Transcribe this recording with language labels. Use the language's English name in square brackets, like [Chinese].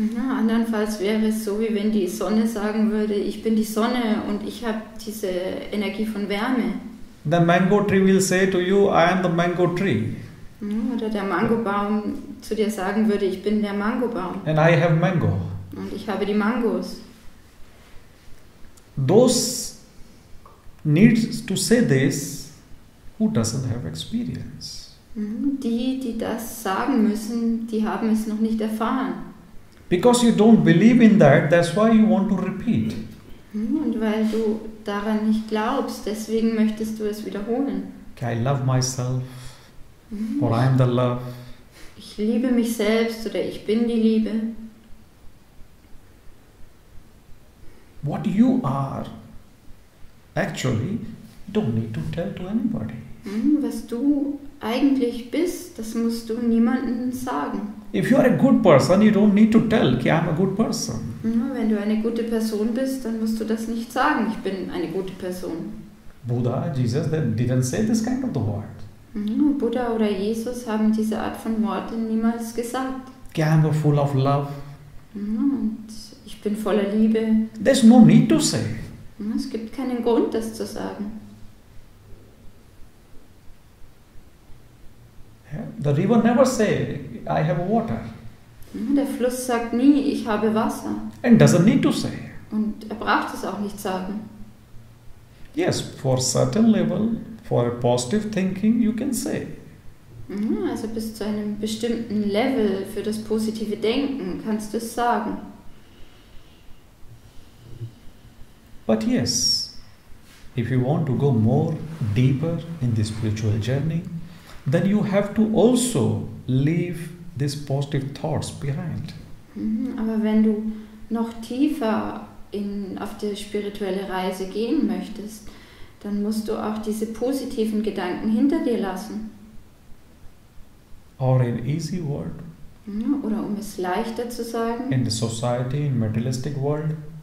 [German] Andernfalls wäre es so, wie wenn die Sonne sagen würde, ich bin die Sonne und ich habe diese Energie von Wärme. [English] The mango tree will say to you, I am the mango tree. [German] Oder der Mangobaum zu dir sagen würde, ich bin der Mangobaum. [English] And I have mango. [German] Und ich habe die Mangos. [English] Those needs to say this who doesn't have experience. [German] Die das sagen müssen, die haben es noch nicht erfahren. [English] Because you don't believe in that, that's why you want to repeat. [German] Und weil du daran nicht glaubst, deswegen möchtest du es wiederholen. [English] Okay, I love myself, or I am the love. [German] Ich liebe mich selbst oder ich bin die Liebe. [English] what you are, actually, you don't need to tell to anybody. [German] Was du eigentlich bist, das musst du niemandem sagen. [English] If you are a good person, you don't need to tell, I am a good person. [German] Wenn du eine gute Person bist, dann musst du das nicht sagen, ich bin eine gute Person. [English] Buddha, Jesus, they didn't say this kind of the word. [German] Buddha oder Jesus haben diese Art von Worten niemals gesagt. [English] I am full of love. [German] Und ich bin voller Liebe. [English] There's no need to say. [German] Es gibt keinen Grund, das zu sagen. [English] The river never say, I have water. [German] Der Fluss sagt nie, ich habe Wasser. [English] And doesn't need to say. [German] Und er braucht es auch nicht sagen. [English] Yes, for certain level, for a positive thinking, you can say. [German] Also bis zu einem bestimmten Level für das positive Denken kannst du es sagen. [English] But yes, if you want to go more deeper in the spiritual journey, then you have to also leave these positive thoughts behind. [German] Aber wenn du noch tiefer auf die spirituelle Reise gehen möchtest, dann musst du auch diese positiven Gedanken hinter dir lassen. [English] Or in easy word, [German] oder um es leichter zu sagen, [English] in the society, in materialistic world,